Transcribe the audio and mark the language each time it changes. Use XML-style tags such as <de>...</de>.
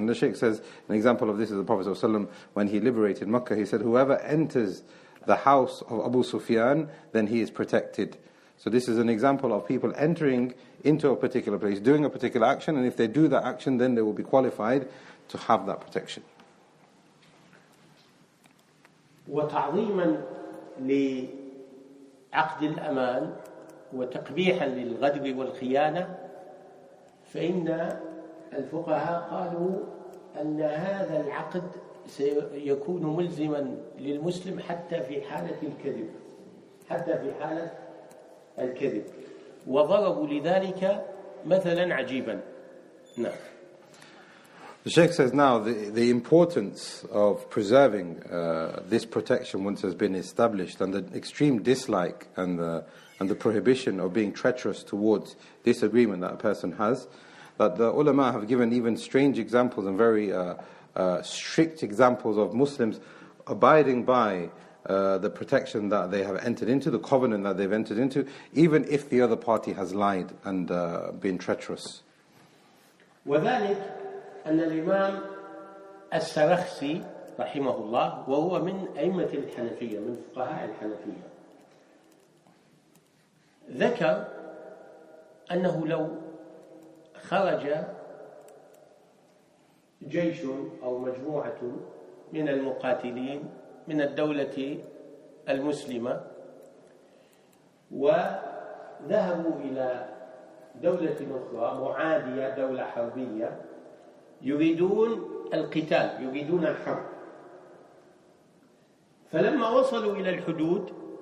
<en>And the Shaykh says, an example of this is the Prophet ﷺ, when he liberated Makkah, he said, whoever enters the house of Abu Sufyan, then he is protected. So this is an example of people entering into a particular place, doing a particular action, and if they do that action, then they will be qualified to have that protection.</en> <ar>وتعظيما لعقد الأمان وتقبيحا للغدر والخيانة، فإن الفقهاء قالوا أن هذا العقد سيكون ملزما للمسلم حتى في حالة الكذب، حتى في حالة الكذب، وضربوا لذلك مثلا عجيبا. نعم.</ar> <en>The Shaykh says now the importance of preserving this protection once it has been established, and the extreme dislike and the prohibition of being treacherous towards this agreement that a person has, that the ulama have given even strange examples and very strict examples of Muslims abiding by the protection that they have entered into, the covenant that they've entered into, even if the other party has lied and been treacherous.</en> <ar>وذلك أن الإمام السرخسي رحمه الله، وهو من أئمة الحنفية، من فقهاء الحنفية، ذكر أنه لو خرج جيش أو مجموعة من المقاتلين من الدولة المسلمة وذهبوا إلى دولة أخرى معادية، دولة حربية، يريدون القتال، يريدون الحرب، فلما وصلوا إلى الحدود</ar>